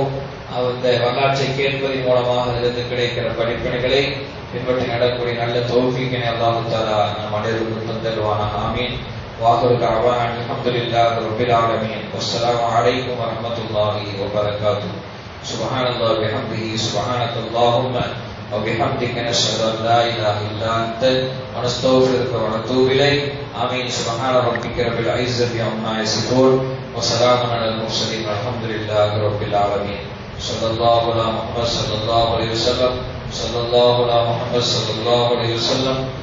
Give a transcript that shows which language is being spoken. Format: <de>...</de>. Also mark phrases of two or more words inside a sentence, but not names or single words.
<ta>அந்த வரலாற்றை கேட்பதன் மூலமாக அதிலிருந்து கிடைக்கிற படிப்பினைகளை பின்பற்றி நடக்கூடிய நல்ல தௌஃபீக்கினை அல்லாஹ் தஆலா நம் அனைவருக்கும் தந்தருவானாக. ஆமீன்.</ta> <ar>وآخر دعوانا الحمد لله رب العالمين. والسلام عليكم ورحمة الله وبركاته. سبحان الله وبحمده سبحانك اللهم وبحمدك نشهد ان لا اله الا انت ونستغفرك ونتوب اليك. آمين. سبحان ربك رب العزة عما يصفون وسلام على المرسلين والحمد لله رب العالمين. صلى الله على محمد صلى الله عليه وسلم. صلى الله على محمد صلى الله عليه وسلم.</ar>